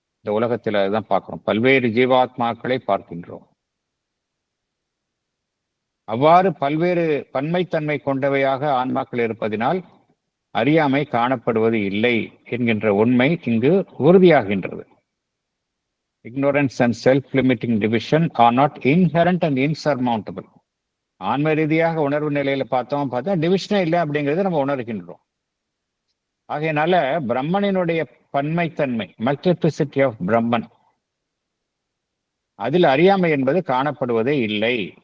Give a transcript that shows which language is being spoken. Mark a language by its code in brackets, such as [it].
[ta] இந்த உலகத்தில் அதுதான் பார்க்கிறோம். பல்வேறு ஜீவாத்மாக்களை பார்க்கின்றோம். அவ்வாறு பல்வேறு பன்மைத்தன்மை கொண்டவையாக ஆன்மாக்கள் இருப்பதினால் அறியாமை காணப்படுவது இல்லை என்கின்ற உண்மை இங்கு உறுதியாகின்றது. [en] Ignorance and self-limiting division are not inherent and insurmountable. [ta] ஆன்ம ரீதியாக உணர்வு நிலையில பார்த்தா டிவிஷனே இல்லை அப்படிங்கிறத நம்ம உணர்கின்றோம். ஆகையினால பிரம்மனினுடைய பன்மைத்தன்மை, மல்டிப்ளிசிட்டி ஆஃப் பிரம்மன், அதில் அறியாமை என்பது காணப்படுவதே இல்லை.